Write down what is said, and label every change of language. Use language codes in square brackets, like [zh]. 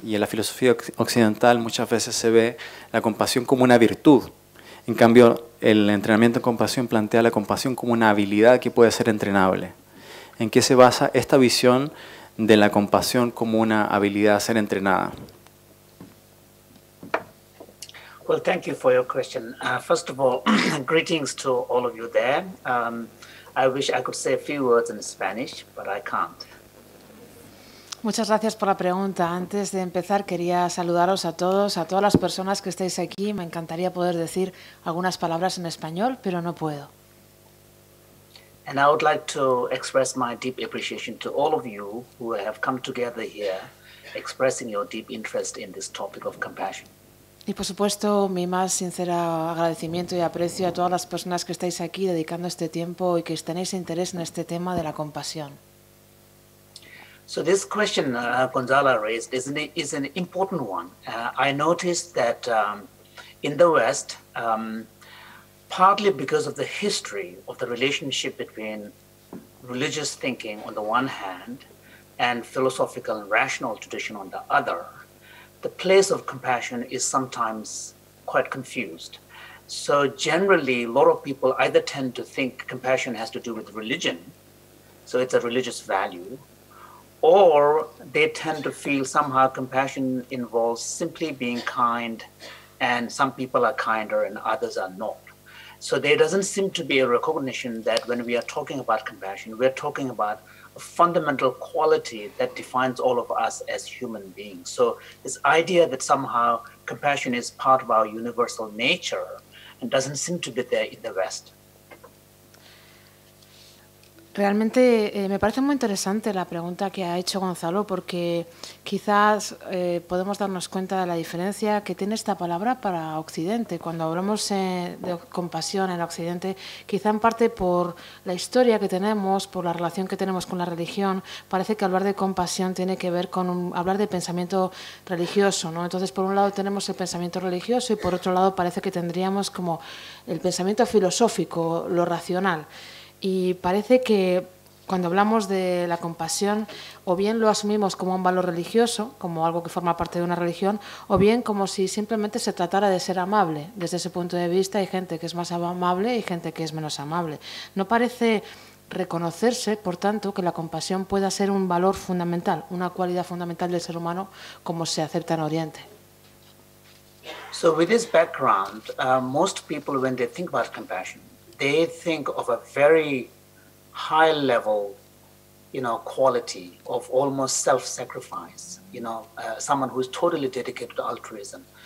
[es] Y en la filosofía occidental muchas veces se ve la compasión como una virtud. En cambio, el entrenamiento en compasión plantea la compasión como una habilidad que puede ser entrenable. ¿En qué se basa esta visión de la compasión como una habilidad a ser entrenada? [en] Well, thank you for your question. First of all, greetings to all of you there. I wish I could say a few words in Spanish, but I can't. [es] Muchas gracias por la pregunta. Antes de empezar, quería saludaros a todas las personas que estáis aquí. Me encantaría poder decir algunas palabras en español, pero no puedo. [en] And I would like to express my deep appreciation to all of you who have come together here, expressing your deep interest in this topic of compassion. [es] Y por supuesto, mi más sincero agradecimiento y aprecio a todas las personas que estáis aquí dedicando este tiempo y que tenéis interés en este tema de la compasión. [en] So this question Gonzala raised is an important one. I noticed that in the West, partly because of the history of the relationship between religious thinking on the one hand and philosophical and rational tradition on the other, the place of compassion is sometimes quite confused. So generally, a lot of people either tend to think compassion has to do with religion, so it's a religious value, or they tend to feel somehow compassion involves simply being kind, and some people are kinder and others are not. So there doesn't seem to be a recognition that when we are talking about compassion, we're talking about a fundamental quality that defines all of us as human beings. So this idea that somehow compassion is part of our universal nature and doesn't seem to be there in the West. [es] Realmente me parece muy interesante la pregunta que ha hecho Gonzalo, porque quizás podemos darnos cuenta de la diferencia que tiene esta palabra para Occidente. Cuando hablamos de compasión en Occidente, quizá en parte por la historia que tenemos, por la relación que tenemos con la religión, parece que hablar de compasión tiene que ver con hablar de pensamiento religioso, ¿no? Entonces, por un lado tenemos el pensamiento religioso y por otro lado parece que tendríamos como el pensamiento filosófico, lo racional. Y parece que cuando hablamos de la compasión, o bien lo asumimos como un valor religioso, como algo que forma parte de una religión, o bien como si simplemente se tratara de ser amable. Desde ese punto de vista hay gente que es más amable y gente que es menos amable. No parece reconocerse, por tanto, que la compasión pueda ser un valor fundamental, una cualidad fundamental del ser humano, como se acepta en Oriente. [en] So with this background, most people, when they think about compassion, they think of a very high level, quality of almost self-sacrifice, someone who is totally dedicated to altruism.